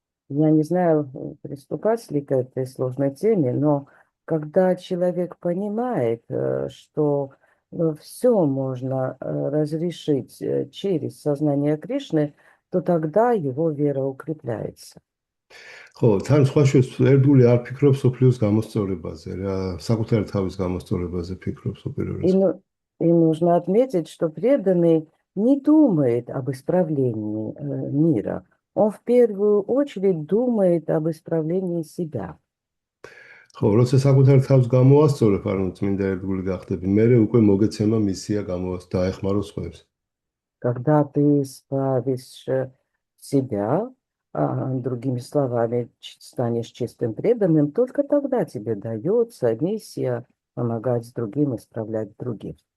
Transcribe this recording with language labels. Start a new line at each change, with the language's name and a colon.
Russian: Я не знаю, приступать ли к этой сложной теме, но когда человек понимает, что все можно разрешить через сознание Кришны, то тогда его вера укрепляется.
Georgian: ხო, თან სხვა შორის ერთგული არ ფიქრობს სოფლიოს გამოსწორებაზე, რა, საკუთარი თავის გამოსწორებაზე ფიქრობს უპირველეს.
Russian: И нужно отметить, что преданный не думает об исправлении мира. Он в первую очередь думает об исправлении себя.
Georgian: ხო, როცა საკუთარ თავს გამოასწორებ, ანუ წმინდა ერთგული გახდები, მერე უკვე მოგეცემა მისია დაეხმარო სხვებს.
Russian: Когда ты исправишь себя, другими словами, станешь чистым преданным, только тогда тебе дается миссия помогать другим, исправлять других.